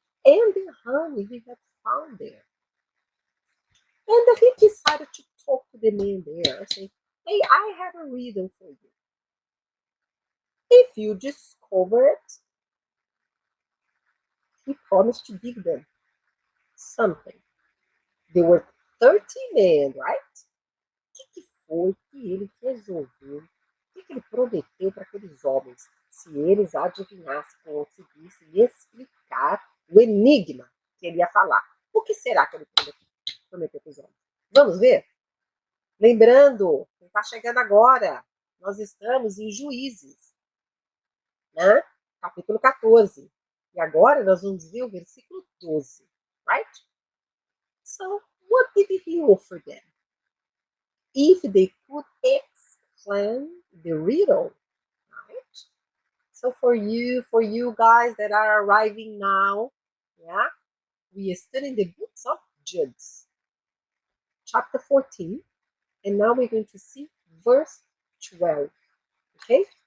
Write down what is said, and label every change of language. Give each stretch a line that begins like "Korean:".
English: And the honey he had found there. And he decided to talk to the man there, saying, hey, I have a riddle for you. If you discover it, he promised to give them something. They were 30 men, right?
Portuguese: O que foi que ele resolveu? O que ele prometeu para aqueles homens? Se eles adivinhassem, conseguissem explicar o enigma que ele ia falar. O que será que ele prometeu para os homens? Vamos ver? Lembrando, quem está chegando agora, nós estamos em Juízes, né? Capítulo 14. E agora nós vamos ver o versículo 12, right?
English: So, what did he offer them? If they could explain the riddle, right? So for you guys that are arriving now, yeah, we are studying the books of Judges, chapter 14, and now we're going to see verse 12. Okay?